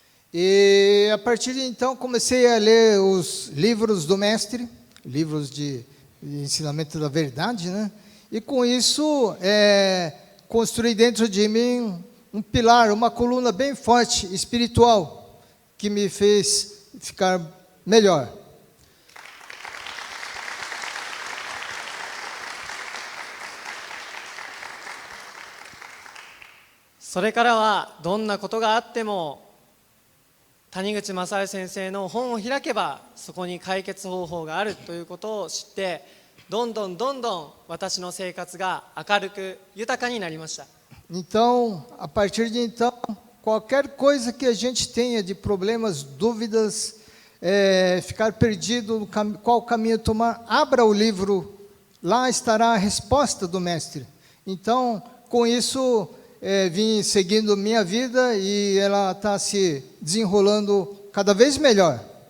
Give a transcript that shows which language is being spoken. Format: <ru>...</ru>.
<pt>E a partir de então comecei a ler os livros do mestre, livros de ensinamento da verdade, né? E com isso construí dentro de mim pilar, uma coluna bem forte, espiritual, que me fez ficar melhor.</pt> <ja>"それからはどんなことがあっても谷口正治先生の本を開けばそこに解決方法があるということを知って、どんどん私の生活が明るく豊かになりました。</ja> <pt>Então, a partir de então, qualquer coisa que a gente tenha de problemas, dúvidas, ficar perdido, qual caminho tomar, abra o livro, lá estará a resposta do Mestre. Então, com isso, vim seguindo minha vida e ela está se desenrolando cada vez melhor.</pt>